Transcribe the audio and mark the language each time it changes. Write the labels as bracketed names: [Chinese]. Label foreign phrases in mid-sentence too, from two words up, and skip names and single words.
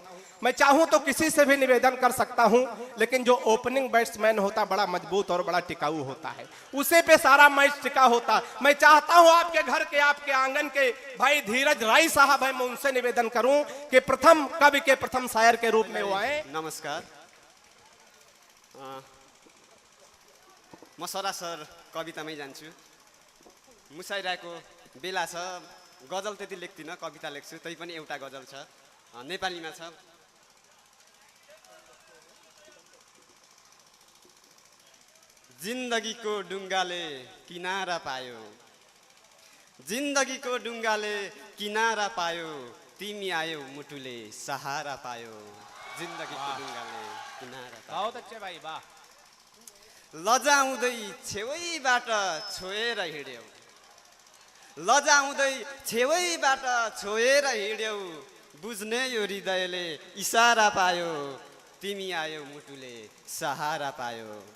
[Hindi] मैं चाहूं तो किसी से भी निवेदन कर सकता हूं, लेकिन जो [English] opening batsman [Hindi] होता बड़ा मजबूत और बड़ा टिकाऊ होता है, उसे पे सारा मैच टिका होता। मैं चाहता हूं आपके घर के, आपके आंगन के भाई धीरज राय साहब है, मैं उनसे निवेदन करूं कि प्रथम कवि के प्रथम शायर के रूप में वो आए। [Nepali] नमस्कार। म सरासर कवितामै जान्छु। मुसाइराको बेला छ, गजल त्यति लेख्दिनँ, कविता लेख्छु। तै पनि एउटा गजल छ, नेपालीमा छ। जिन्दगीको डुङ्गाले किनारा पायो, जिन्दगीको डुङ्गाले किनारा पायो, तिमी आयो मुटुले सहारा पायो। जिन्दगीको डुङ्गाले किनारा पायो। [Hindi] बहुत अच्छे भाई, वाह। [Nepali] लजाउँदै छेउबाट छोएर हिँड्यौ, लजाउँदै छेउबाट छोएर हिँड्यौ, बुझ्ने यो हृदयले इसारा पायो, तिमी आयो मुटुले सहारा पायो।